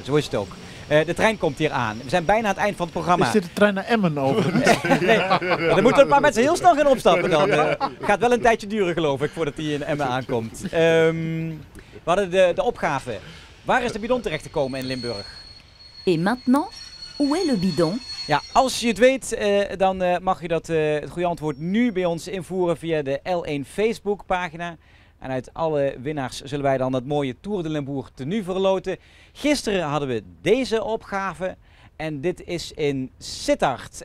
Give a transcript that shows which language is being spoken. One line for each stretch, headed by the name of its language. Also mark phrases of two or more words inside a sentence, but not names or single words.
Dutch: Zo is het ook. De trein komt hier aan. We zijn bijna aan het eind van het programma. Is dit de trein naar Emmen overigens? Nee, er moeten een paar mensen heel snel gaan opstappen dan. Gaat wel een tijdje duren geloof ik voordat hij in Emmen aankomt. We hadden de opgave. Waar is de bidon terecht te komen in Limburg?
French: Et maintenant, où est le bidon?
Dutch: Ja, als je het weet, dan mag je het goede antwoord nu bij ons invoeren via de L1 Facebookpagina. En uit alle winnaars zullen wij dan het mooie Tour de Limbourg tenue verloten. Gisteren hadden we deze opgave en dit is in Sittard.